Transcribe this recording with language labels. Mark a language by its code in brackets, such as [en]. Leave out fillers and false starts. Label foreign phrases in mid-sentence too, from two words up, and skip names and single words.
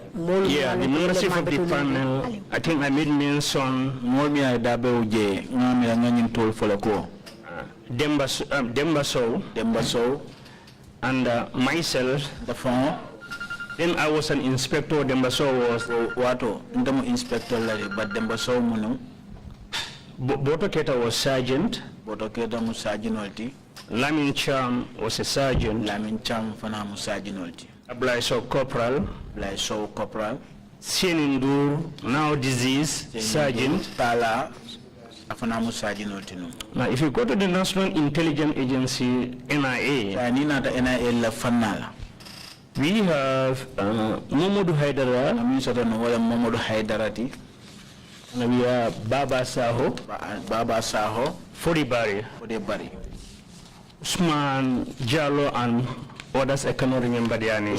[en] Yeah, the membership of the panel, I think I made mention Demba Sow, and myself, the phone. Then I was an inspector. Demba Sow was Wato, inspector, but Demba Sow Muno. Boto Keta was sergeant. Boto Keta was sergeant. Lamin Cham was a sergeant. Lamin Cham Fana was sergeant. Blaiso Corporal. Blaiso Corporal. Sienindur, now deceased, sergeant. Tala, Afanamu sergeant. Now, if you go to the National Intelligence Agency, NIA, we have Momodu Haidara. And we have Baba Saho. Fodibari. Usman Jallo and others I cannot remember their names.